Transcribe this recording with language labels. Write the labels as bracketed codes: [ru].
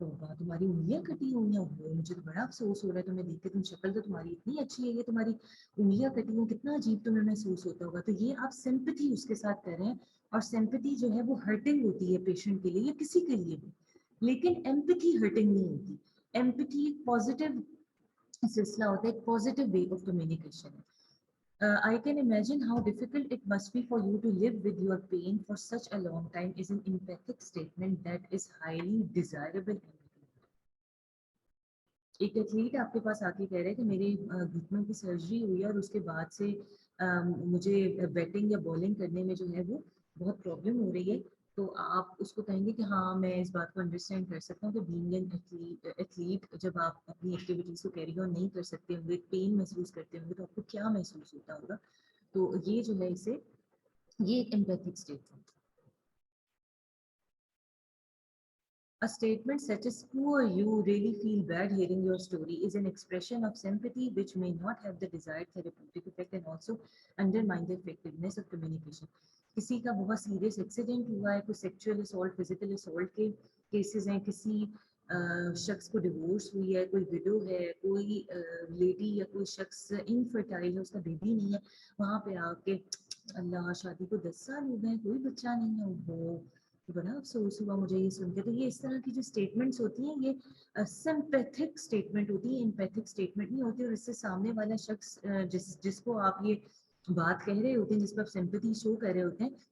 [ur] تو تمہاری انگلیاں کٹی ہوئی ہیں، مجھے تو بڑا افسوس ہو رہا ہے تمہیں دیکھ کے، تم شکل تو تمہاری اتنی اچھی ہے، یہ تمہاری انگلیاں کٹی ہوئی، کتنا عجیب تمہیں محسوس ہوتا ہوگا. تو یہ آپ سمپتھی اس کے ساتھ کر رہے ہیں، اور سمپتھی جو ہے وہ ہرٹنگ ہوتی ہے پیشنٹ کے لیے یا کسی کے لیے بھی، لیکن ایمپتھی ہرٹنگ نہیں ہوتی. ایمپتھی ایک پازیٹیو سلسلہ ہوتا ہے، ایک [en] positive way of communication [ur] ہے. [en] I can imagine how difficult it must be for you to live with your pain for such a long time is an empathic statement that is highly desirable. [ur] ایک athlete آپ کے پاس آ کے کہہ رہے ہیں کہ میرے گھٹنوں کی سرجری ہوئی ہے اور اس کے بعد سے مجھے بیٹنگ یا بالنگ کرنے میں جو ہے وہ بہت پرابلم ہو رہی ہے. تو آپ اس کو کہیں گے کہ ہاں میں اس بات کو انڈرسٹینڈ کر سکتا ہوں کہ [en] being an athlete [ur] جب آپ اپنی ایکٹیویٹیز کو کیری آن نہیں کر سکتے ہوں گے، پین محسوس کرتے ہوں گے، تو آپ کو کیا محسوس ہوتا ہوگا. تو یہ جو ہے اسے یہ ایک empathic statement. [en] A statement such as poor you, really feel bad hearing your story is an expression of sympathy which may not have the desired therapeutic effect and also undermine the effectiveness of communication. [ur] کسی کا بہت serious accident ہوا ہے، کوئی sexual assault, physical assault کے cases ہیں، کسی شخص کو ڈیورس ہوئی ہے، کوئی وڈو ہے، کوئی لیڈی یا کوئی شخص انفرٹائل ہے، اس کا بیبی نہیں ہے، وہاں پہ آ کے اللہ شادی کو 10 سال ہو گئے کوئی بچہ نہیں ہے، وہ بڑا افسوس ہوا مجھے یہ سن کے. تو یہ اس طرح کی جو اسٹیٹمنٹس ہوتی ہیں یہ سمپیتھک اسٹیٹمنٹ ہوتی ہے، امپیتھک اسٹیٹمنٹ نہیں ہوتی. اور اس سے سامنے والا شخص جس کو آپ یہ بات کہہ رہے ہوتے ہیں، جس پہ آپ سمپیتھی شو کر رہے ہوتے ہیں،